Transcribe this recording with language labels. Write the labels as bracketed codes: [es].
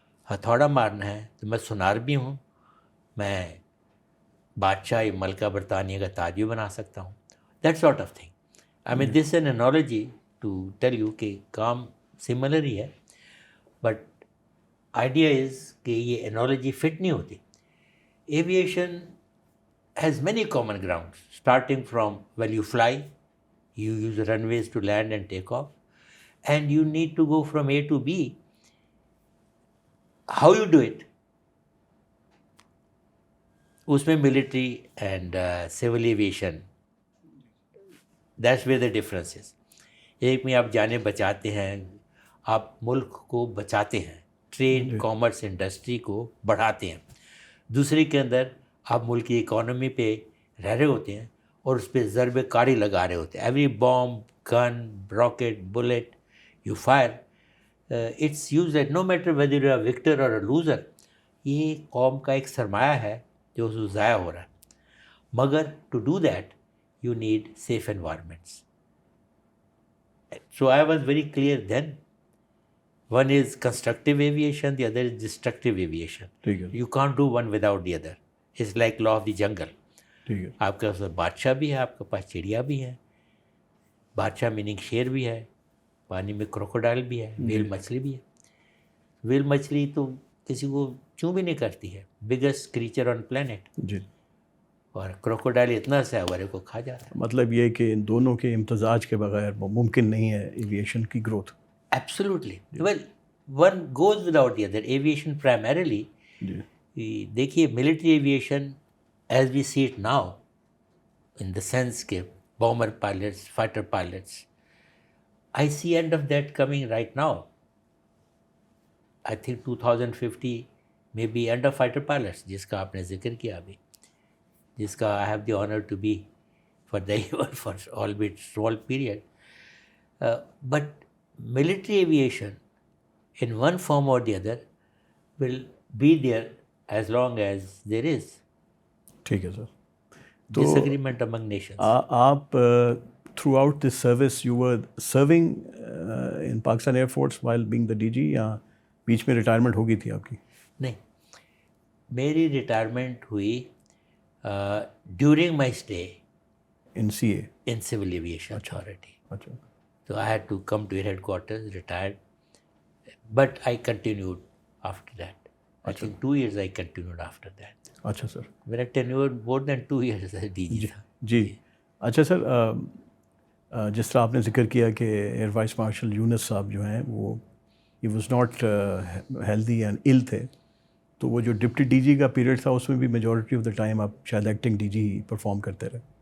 [ur] ہتھوڑا مارنا ہے تو میں سونار بھی ہوں, میں بادشاہ ملکہ برطانیہ کا تاج بھی بنا سکتا ہوں. [en] That sort of thing. I mean this an analogy to tell you [ur] کہ کام سملر ہی ہے, [en] but idea is [ur] کہ یہ انالوجی فٹ نہیں ہوتی. [en] Aviation has many common grounds, starting from when you fly, you use runways to land and take off, and you need to go from A to B. How you do it? [ur] اس میں [en] military and civil aviation, that's where the difference is. [ur] ایک میں آپ جانیں بچاتے ہیں, آپ ملک کو بچاتے ہیں, ٹریڈ, کامرس, انڈسٹری کو بڑھاتے ہیں. دوسرے کے اندر آپ ملک کی اکانومی پہ رہ رہے ہوتے ہیں اور اس پہ ضرب کاری لگا رہے ہوتے ہیں. [en] Every bomb, gun, rocket, bullet you fire, it's use that no matter whether you are victor or a loser. [ur] یہ قوم کا ایک سرمایہ ہے جو اس کو ضائع ہو رہا ہے. [en] مگر to do that you need safe environments. So I was very clear then. One is constructive aviation, the other is destructive aviation. You can't do one without the other. It's like law of the jungle. [ur] آپ کے پاس بادشاہ بھی ہے, آپ کے پاس چڑیا بھی ہے. بادشاہ میننگ شیر بھی ہے, پانی میں کروکوڈائل بھی ہے, ویل مچھلی بھی ہے. ویل مچھلی تو کسی کو چوں بھی نہیں کرتی ہے, [en] Biggest creature on planet. [ur] اور کروکوڈائل اتنا سا ہے ورے کو کھا جاتا ہے. مطلب یہ کہ ان دونوں کے امتزاج کے بغیر ممکن نہیں ہے ایویشن کی growth. [en] Absolutely. Well, one goes without the other. Aviation primarily, [ur] جی دیکھیے [en] military aviation as we see it now, in the sense کہ bomber pilots, fighter pilots, I see end of that coming right now. I think 2050 may be end of fighter pilots, [ur] جس کا آپ نے ذکر کیا ابھی, [en] جس کا I have the honor to be for the even for albeit small period. But military aviation in one form or the other will be there as long as there is [ur] ٹھیک ہے سر. تو [en] disagreement among nations. آپ throughout this service you were serving in Pakistan air force while being the D G, [ur] یا بیچ میں retirement ہو گئی تھی آپ کی؟ نہیں, میری ریٹائرمنٹ ہوئی [en] During my stay in C A. in civil aviation authority. [ur] اچھا. [en] So I had to come to your headquarters, retired. But I continued after that. I think 2 years I continued after that. [ur] اچھا سر. میرا [en] tenure more than 2 years as DG [ur] تھا. جی اچھا سر, جس طرح آپ نے ذکر کیا کہ ایئر وائس مارشل یونس صاحب جو ہیں وہ [en] ہی was not healthy and ill [ur] تھے, تو وہ جو ڈپٹی ڈی جی کا پیریڈ تھا اس میں بھی [en] majority of the time [ur] آپ شاید ایکٹنگ ڈی جی پرفارم کرتے رہے.